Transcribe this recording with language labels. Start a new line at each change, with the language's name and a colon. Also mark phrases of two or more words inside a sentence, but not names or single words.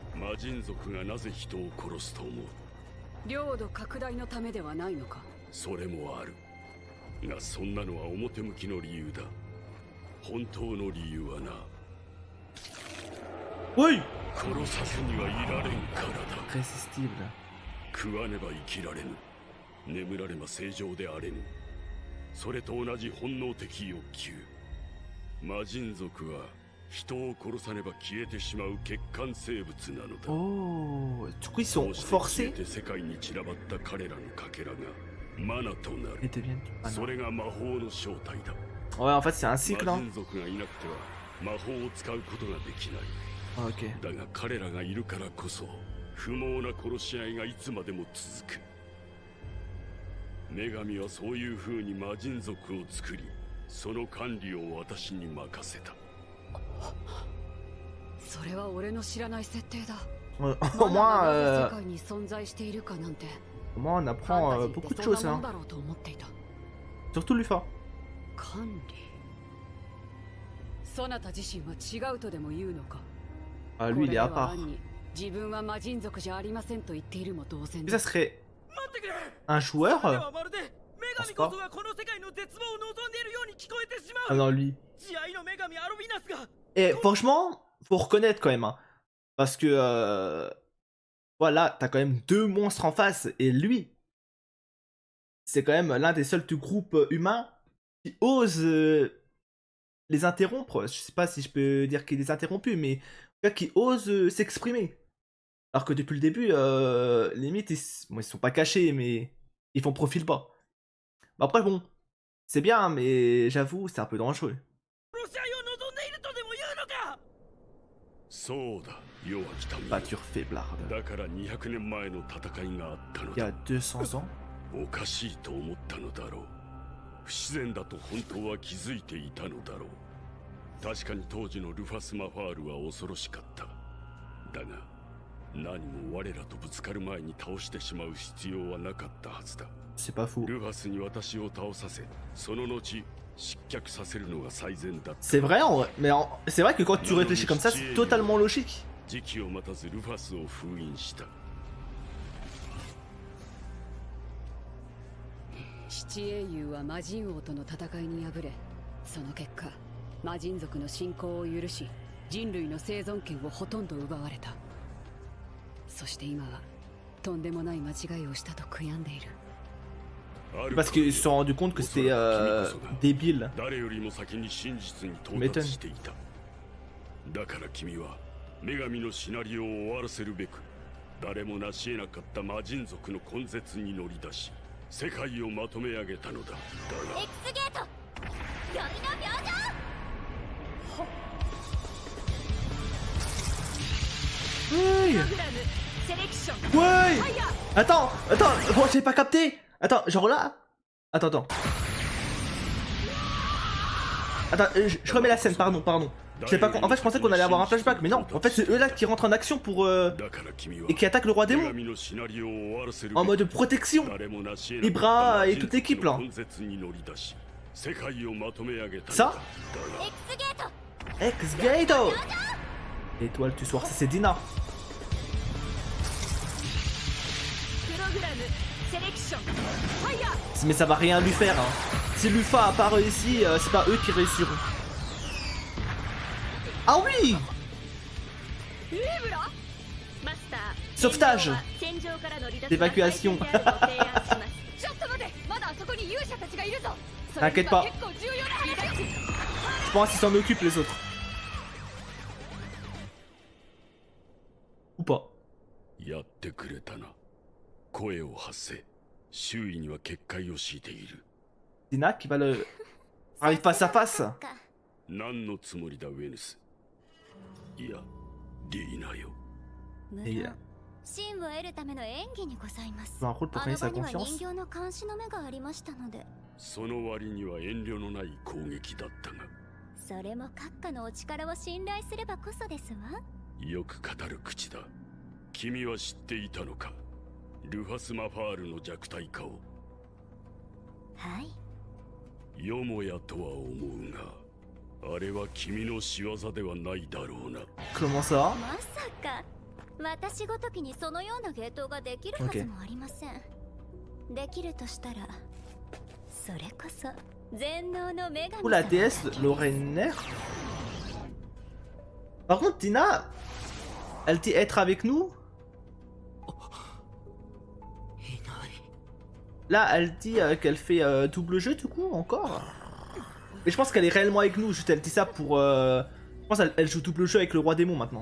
French: Oui. Irrésistible.
Japanese: 眠られば正常であれぬ。それと同じ本能的欲求。魔人族は人を殺さねば消えてしまう欠陥生物なのだ。
French: Oh, du coup ils sont forcés.
Japanese: 世界に散らばった彼らのかけらがマナとなる。
French: Et deviennent du mana.
Japanese: それが魔法の正体だ。
French: Ouais, en fait c'est un cycle.
Japanese: 魔
French: Hein.
Japanese: 人族がいなくては魔法を使うことができない。
French: Ah, ok.
Japanese: だが彼らがいるからこそ不毛な殺し合いがいつまでも続く。女神はそういう風に魔人族を作り、その管理を私に任せた。それは俺の知らない設定だ。
French: Au moins, on apprend beaucoup de choses. Hein. Surtout Lufa.
Japanese: 管理。そなた自身は違うとでも言うのか。
French: Ah, lui il est à part.
Japanese: 自分は魔人族じゃありませんと言っているも同然。
French: Ça serait un joueur.
Japanese: それではまるで女神こ
French: pense
Japanese: そがこの世界の絶望を望んでいるように聞こえてしま
French: Ah
Japanese: う
French: non, lui.
Japanese: 慈愛の女神アロビナスが
French: Et franchement, faut reconnaître quand même. Hein, parce que voilà, t'as quand même deux monstres en face. Et lui, c'est quand même l'un des seuls du groupe humain qui ose les interrompre. Je sais pas si je peux dire qu'il les a interrompus, mais en tout cas, qui ose s'exprimer. Alors que depuis le début, limite, bon, ils sont pas cachés, mais ils font profil bas. Bah après, bon, c'est bien, mais j'avoue, c'est un peu dangereux.
Japanese: この試合を望んでいるとでも言うのかそうだ弱き民
French: Pâture faiblarde.
Japanese: だから200年前の戦いがあったの
French: Il y
Japanese: だ
French: a 200 ans.
Japanese: おかしいと思ったのだろう不自然だと本当は気づいていたのだろう確かに当時のルファス・マファールは恐ろしかっただが何も我らとぶつかる前に倒してしまう必要はなかったはずだ
French: C'est pas fou.
Japanese: ルファスに私を倒させその後失脚させるのが最善だった
French: C'est vrai, en vrai. Mais c'est vrai que quand tu réfléchis comme ça, c'est totalement logique.
Japanese: 時期を待たずルファスを封印した七英雄は魔人王との戦いに敗れ、その結果魔人族の侵攻を許し、人類の生存権をほとんど奪われた。そして今はとんでもない間違いをしたと悔やんでいる。
French: Parce qu'ils se sont rendus compte que c'était débile.
Japanese: 誰よりも先に真実に到達していただから君は女神のシナリオを終わらせるべく誰も成し得なかった魔人族の根絶に乗り出し世界をまとめ上げたのだだが X ゲート酔いの明星
French: Ouais.
Japanese: プログラムセレクション
French: Ouais.
Japanese: ファイヤー
French: Attends, attends, bon, j'ai pas capté. Attends, genre là. Attends. Attends, je remets la scène, pardon. En fait, je pensais qu'on allait avoir un flashback, mais non. En fait, c'est eux là qui rentrent en action pour et qui attaquent le roi démon en mode protection. Ibra et toute l'équipe là. Ça,
Japanese: X ゲート
French: X-Gate. Étoile du soir, ça c'est Dina.
Japanese: プログラムセレクションファイヤー
French: Mais ça va rien lui faire. Hein. Si Lufa a pas réussi, c'est pas eux qui réussiront. Ah oui.
Japanese: リブロマスター
French: Sauvetage
Japanese: 戦場からの離脱
French: D'évacuation
Japanese: が最善であると提案しますちょっと待て、まだあそこに勇者たちがいるぞ。
French: T'inquiète pas.
Japanese: 結構重要な話だ。
French: Je pense qu'ils s'en occupent les autres. Ou pas.
Japanese: やってくれたな声を発せ周囲には結界を敷いている
French: Dina qui va le arrive face à face.
Japanese: 何のつもりだウェヌスいやディーナよ無
French: Et
Japanese: 論真を得るための演技にございます
French: un rôle pour
Japanese: あ
French: gagner
Japanese: の
French: sa
Japanese: 場には
French: confiance.
Japanese: 人形の監視の目がありましたのでその割には遠慮のない攻撃だったがそれも閣下のお力を信頼すればこそですわよく語る口だ君は知っていたのかルファス・マファールの弱体化をはいよもやとは思うがあれは君の仕業ではないだろうな
French: Comment ça?
Japanese: まさか私ごときにそのような芸当ができるはずもありません、できるとしたらそれこそ全能の女神
French: Ou la
Japanese: 様
French: déesse Lorener. Par contre, Dina, elle dit être avec nous.
Japanese: いない
French: Là, elle dit qu'elle fait double jeu du coup, encore. Mais je pense qu'elle est réellement avec nous, juste elle dit ça pour... Je pense qu'elle joue double jeu avec le roi démon maintenant.